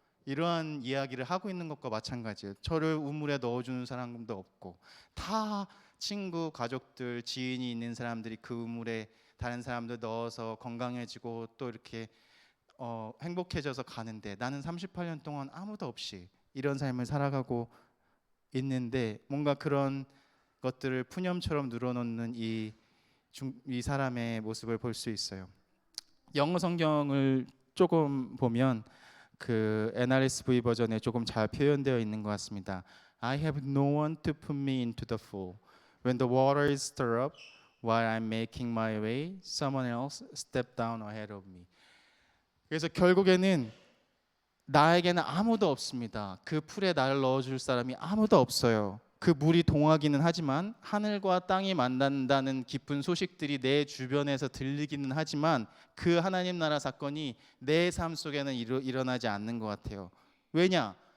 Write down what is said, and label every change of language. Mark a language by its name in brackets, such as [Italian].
[Korean] 이러한 이야기를 하고 있는 것과 마찬가지예요. 저를 우물에 넣어주는 사람도 없고 다 친구, 가족들, 지인이 있는 사람들이 그 우물에 다른 사람들 넣어서 건강해지고 또 이렇게 행복해져서 가는데 나는 38년 동안 아무도 없이 이런 삶을 살아가고 있는데 뭔가 그런 것들을 푸념처럼 늘어놓는 이 사람의 모습을 볼 수 있어요. 영어 성경을 조금 보면 그 NRSV 버전에 조금 잘 표현되어 있는 것 같습니다. [English] I have no one to put me into the pool. When the water is stirred up, while I'm making my way, someone else step down ahead of me. [Korean] 그래서 결국에는 나에게는 아무도 없습니다. 그 풀에 나를 넣어줄 사람이 아무도 없어요. 그 물이 동하기는 하지만 하늘과 땅이 만난다는 기쁜 소식들이 내 주변에서 들리기는 하지만 그 하나님 나라 사건이 내 삶 속에는 일어나지 않는 것 같아요. 왜냐?